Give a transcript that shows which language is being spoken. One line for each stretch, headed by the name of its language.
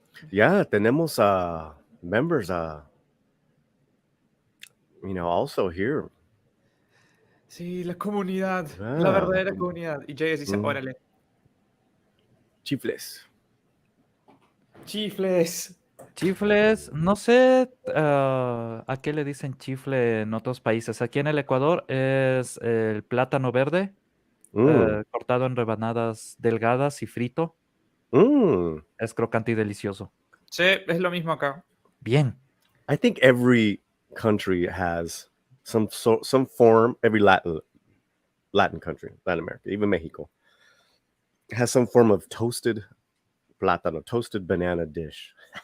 English: Yeah,
Spanish: tenemos
English: members, also here.
Spanish: Sí, la comunidad. Ah. La verdadera comunidad. Y JS dice, órale. Chifles. Chifles. Chifles, no sé a qué le dicen chifle en otros países. Aquí en el Ecuador es el plátano verde, cortado en rebanadas delgadas y frito. Es crocante y delicioso. Sí, es lo mismo acá. Bien.
English: I think every country has some form, every Latin country, Latin America, even Mexico, has some form of toasted plátano, toasted banana dish.